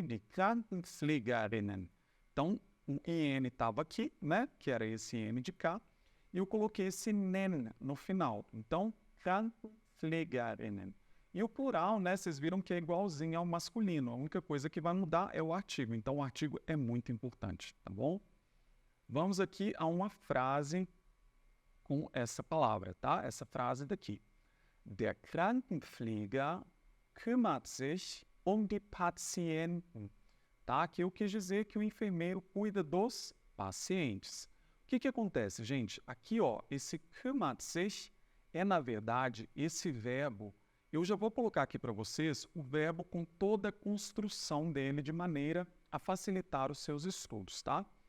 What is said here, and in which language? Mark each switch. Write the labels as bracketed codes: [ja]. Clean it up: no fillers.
[de] De Krankenpflegerinnen. [pt] Então, o IN estava aqui, né? Que era esse M de cá, e eu coloquei esse nen no final. Então, Krankenpflegerinnen. E o plural, né? Vocês viram que é igualzinho ao masculino. A única coisa que vai mudar é o artigo. Então, o artigo é muito importante, tá bom? Vamos aqui a uma frase com essa palavra, tá? Essa frase daqui. [de] Der Krankenpfleger kümmert sich um die Patienten. [pt] Tá? Aqui eu quis dizer que o enfermeiro cuida dos pacientes. O que acontece, gente? Aqui, ó, esse kümmert sich é, na verdade, esse verbo. Eu já vou colocar aqui para vocês o verbo com toda a construção dele de maneira a facilitar os seus estudos, tá?